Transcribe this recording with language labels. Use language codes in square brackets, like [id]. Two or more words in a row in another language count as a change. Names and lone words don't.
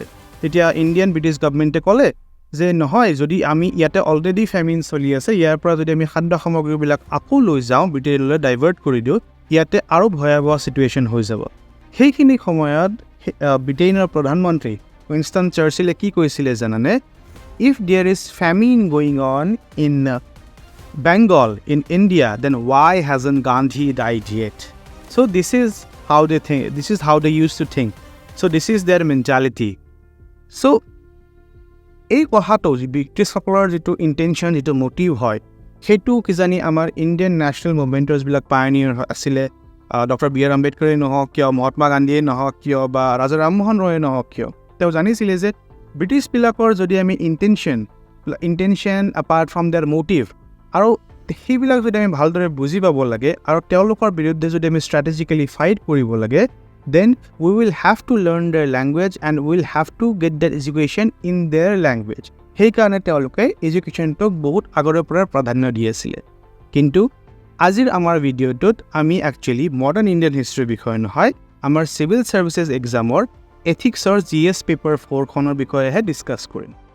[as] তেতিয়া [en] Indian British governmentে [as] ক'লে যে নহয়, যদি আমি ইয়াতে অলৰেডি ফেমিন চলি আছে, ইয়াৰ পৰা যদি আমি খাদ্য সামগ্ৰীবিলাক আকৌ লৈ যাওঁ, ব্ৰিটেইনলৈ ডাইভাৰ্ট কৰি দিওঁ, ইয়াতে আৰু ভয়াৱহ ছিটুৱেশ্যন হৈ যাব। সেইখিনি সময়ত ব্ৰিটেইনৰ প্ৰধানমন্ত্ৰী উইনষ্টন চাৰ্চিলে কি কৈছিলে জানানে? [en] If there is famine going on in Bengal, in India, then why hasn't Gandhi died yet? So this is how they think, this is how they used to think. So this is their mentality. [as] So এই কথাটো ব্ৰিটিছসকলৰ যিটো ইণ্টেনশ্যন, যিটো মটিভ হয়, সেইটো কিজানি আমাৰ [en] Indian national movementsবিলাক [as] পায়নিয়াৰ আছিলে। ডক্টৰ বি আৰ আম্বেদকাৰে নহওক কিয়, মহাত্মা গান্ধীয়ে নহওক কিয়, বা ৰাজা ৰামমোহন ৰয়ে নহওক কিয়, তেওঁ জানিছিলে যে ব্ৰিটিছবিলাকৰ যদি আমি [en] intention apart from their motive, [as] আৰু সেইবিলাক যদি আমি ভালদৰে বুজি পাব লাগে আৰু তেওঁলোকৰ বিৰুদ্ধে যদি আমি [en] strategically fight [as] কৰিব লাগে, [en] Then we will have to learn their language and will have to get that education in their language. [as] সেইকাৰণে তেওঁলোকে এডুকেশ্যনটোক বহুত আগৰে পৰা প্ৰাধান্য দি আছিলে। কিন্তু আজিৰ আমাৰ ভিডিঅ'টোত আমি একচুৱেলি [en] modern Indian historyৰ [as] বিষয়ে নহয়, আমাৰ [en] civil services examৰ [as] এথিক্সৰ GS পেপাৰ 4খনৰ বিষয়েহে ডিছকাছ কৰিম।